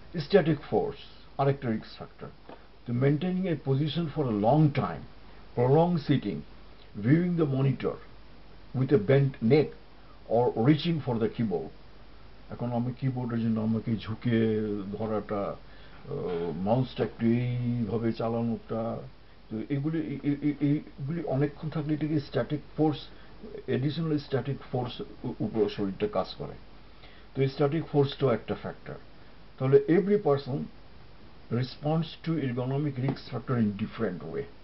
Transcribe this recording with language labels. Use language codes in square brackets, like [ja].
[bn] Static force আরেকটা risk factor. [en] তো maintaining a position for a long time, prolonged sitting, viewing the monitor with a bent neck or reaching for the keyboard. [bn] এখন আমি কিবোর্ডের জন্য আমাকে ঝুঁকে ধরাটা, মাউসটা একটু এইভাবে চালানোটা, তো এগুলি এইগুলি অনেকক্ষণ থাকলে এটাকে static force, additional static force উপর শরীরটা কাজ করে। তো এই স্ট্যাটিক ফোর্সটাও একটা ফ্যাক্টর। তাহলে [en] Every person response to ergonomic risk factor in different way.